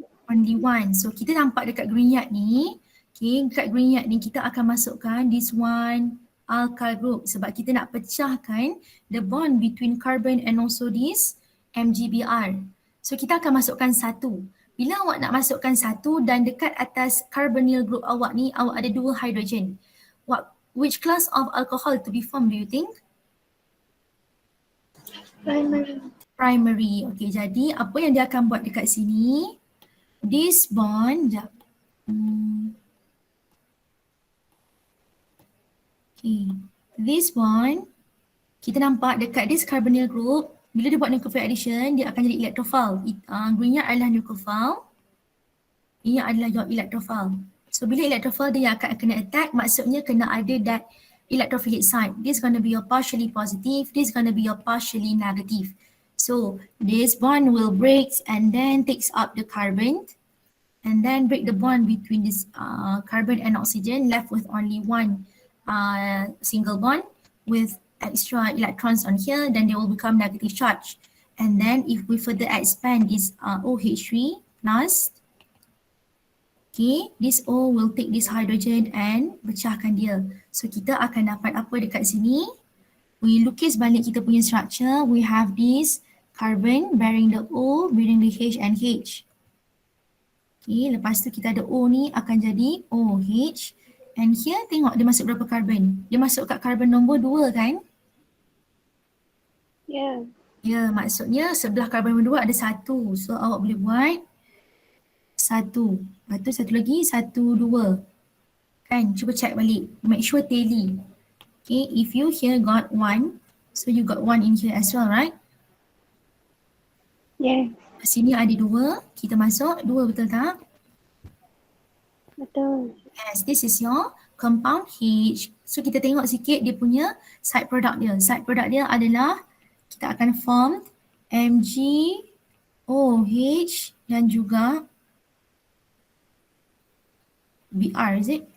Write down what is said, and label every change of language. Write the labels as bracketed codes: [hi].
[en] Only one. [ms] So kita nampak dekat Grignard ni, okay, dekat Grignard ni kita akan masukkan [en] this one alkyl group [ms] sebab kita nak pecahkan [en] the bond between carbon and also this MgBr. [ms] So kita akan masukkan 1. Bila awak nak masukkan 1 dan dekat atas carbonyl group awak ni awak ada 2 hydrogen. [en] Which class of alcohol to be formed do you think? Primary. [ms] Okay, jadi apa yang dia akan buat dekat sini? [en] This bond, okay, this bond, [ms] kita nampak dekat [en] this carbonyl group, [ms] bila dia buat [en] nucleophile addition, [ms] dia akan jadi [en] electrophile. [ms] Grignard adalah nucleophile, ini adalah your electrophile. So bila electrophile dia akan kena attack, maksudnya kena ada [en] that electrophilic site. This going to be your partially positive, this going to be your partially negative. So this bond will break and then takes up the carbon and then break the bond between this carbon and oxygen, left with only one single bond with extra electrons on here, then they will become negative charge. And then if we further expand this OH3 plus, okay, this O will take this hydrogen and [ms] pecahkan dia. So kita akan dapat apa dekat sini? We lukis balik kita punya structure. [en] We have this carbon bearing the O, bearing the H and H. [ms] Okay, lepas tu kita ada O ni akan jadi OH. [en] And here [ms] tengok dia masuk berapa carbon? Dia masuk kat carbon nombor 2 kan? [en] Yeah. [ms] Ya, maksudnya sebelah karbon nombor 2 ada 1. So awak boleh buat 1. Lepas tu satu lagi 1, 2. Kan? Cuba check balik. [en] Make sure tally. Okay, if you here got 1, so you got 1 in here as well, right? Yes, [ms] Sini ada 2, kita masuk 2, betul tak? betul. [en] Yes, this is your compound H. [ms] So kita tengok sikit dia punya side product dia. Side product dia adalah kita akan form MgOH dan juga Br, [en] is it?